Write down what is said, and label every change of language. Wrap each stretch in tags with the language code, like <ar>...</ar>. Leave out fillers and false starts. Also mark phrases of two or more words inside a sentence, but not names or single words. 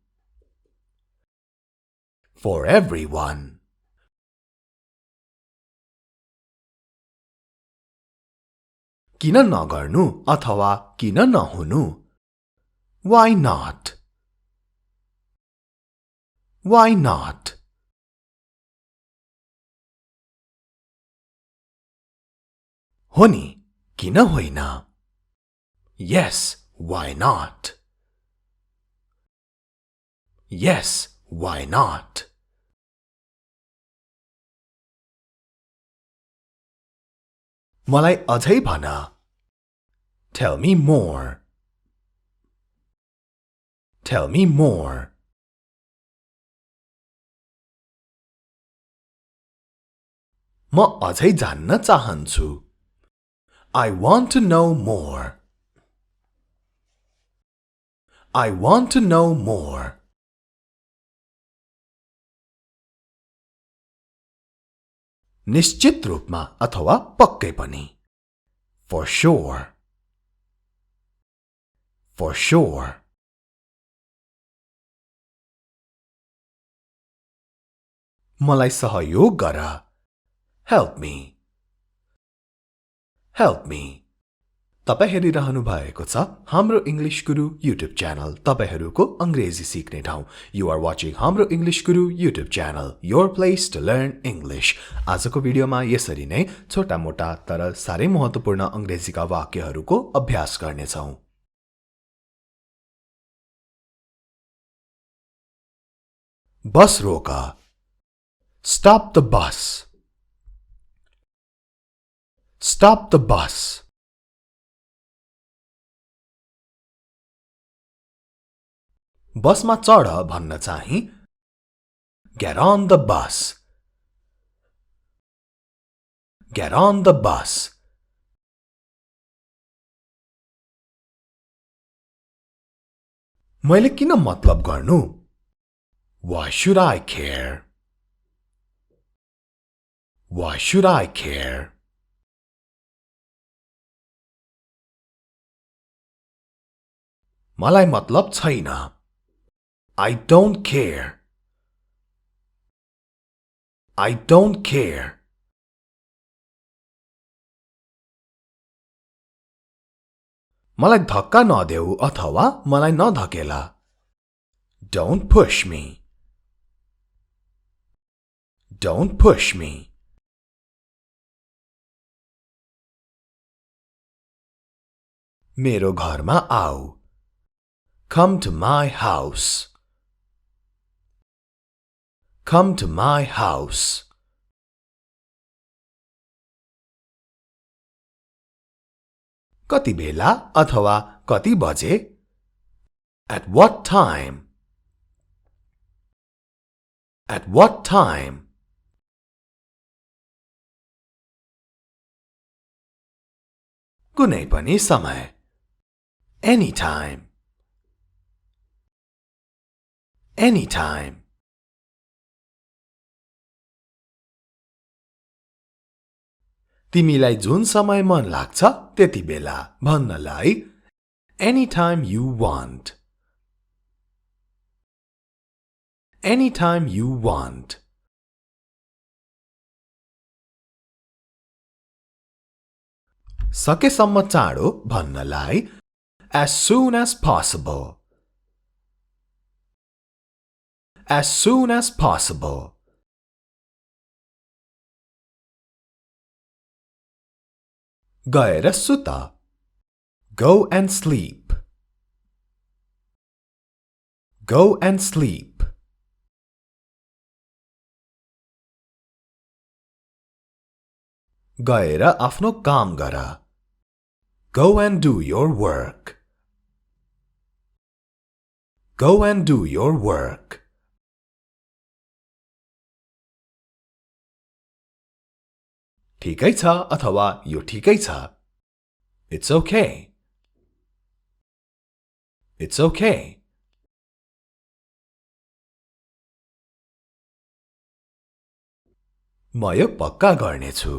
<en>For everyone</en> <ne>किन नगर्नु अथवा किन नहुनु</ne> <en>Why not Why not</en> <ne>हो नि किन होइन</ne> <en>Yes why not Yes why not</en> <ne>मलाई अझै भन</ne> <en>Tell me more Tell me more</en> <ne>म अझै जान्न चाहन्छु</ne> <en>I want to know more I want to know more</en> <ne>निश्चित रूपमा अथवा पक्कै पनि</ne> <en>For sure For sure</en> <ne>मलाई सहयोग गर</ne> <en>Help me Help me</en> <ne>तपाई हेरिरहनु भएको छ हाम्रो इंग्लिश गुरु YouTube च्यानल तपाईहरुको अंग्रेजी सिक्ने ठाउँ</ne> <en>You are watching Hamro English Guru YouTube channel your place to learn English</en> <ne>आजको भिडियोमा यसरी नै छोटा मोटा तर सारै महत्त्वपूर्ण अंग्रेजीका वाक्यहरुको अभ्यास गर्ने छौं बस रोक</ne> <en>Stop the bus Stop the bus</en> <ne>बसमा चढ भन्न चाहिँ</ne> <en>Get on the bus Get on the bus</en> <ne>मैले किन मतलब गर्नु</ne> <en>Why should I care Why should I care</en> <ne>मलाई मतलब छैन</ne> <en>I don't care I don't care</en> <ne>मलाई धक्का नदेऊ अथवा मलाई नधकेला</ne> <en>Don't push me Don't push me</en> <ne>मेरो घरमा आऊ</ne> <en>Come to my house Come to my house</en> <ne>कति बेला अथवा कति बजे</ne> <en>At what time At what time</en> <ne>कुनै पनि समय</ne> <en>Anytime Anytime</en> <ne>तिमीलाई जुन समय मन लाग्छ त्यति बेला भन्नलाई</ne> <en>Anytime you want Anytime you want</en> <ne>सकेसम्म चाँडो भन्नलाई</ne> <en>As soon as possible As soon as possible</en> <ne>गएर सुत.</ne> <en>Go and sleep. Go and sleep.</en> <ne>गएर आफ्नो काम गर.</ne> <en>Go and do your work. Go and do your work.</en> <ne>ठिकै छ अथवा यो ठिकै छ.</ne> <en>It's okay. It's okay.</en> <ne>म यो पक्का गर्नेछु.</ne>